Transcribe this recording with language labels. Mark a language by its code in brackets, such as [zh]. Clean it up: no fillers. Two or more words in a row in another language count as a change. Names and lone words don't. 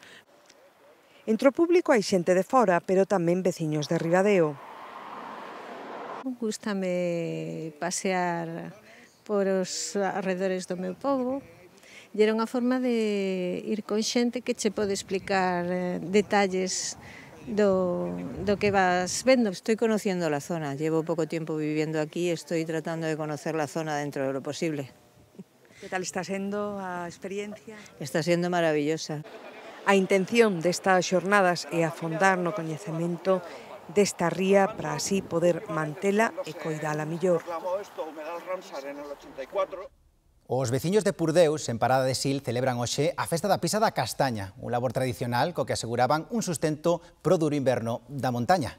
[gl] Entre o público hai xente de fora, pero tamén veciños de Ribadeo. Gústame pasear por os arredores do meu pobo. E era unha forma de ir con xente que che pode explicar detalles do que vas vendo. [es] Estoy conociendo la zona, llevo pouco tiempo viviendo aquí e estoy tratando de conocer la zona dentro de lo posible. [gl] Que tal está sendo a experiencia? Está sendo maravillosa. A intención destas xornadas é afondar no coñecemento desta ría para así poder mantela e coidala millor. Os veciños de Purdeus, en Parada de Sil, celebran hoxe a festa da pisa da castaña, un labor tradicional co que aseguraban un sustento pro duro inverno da montaña.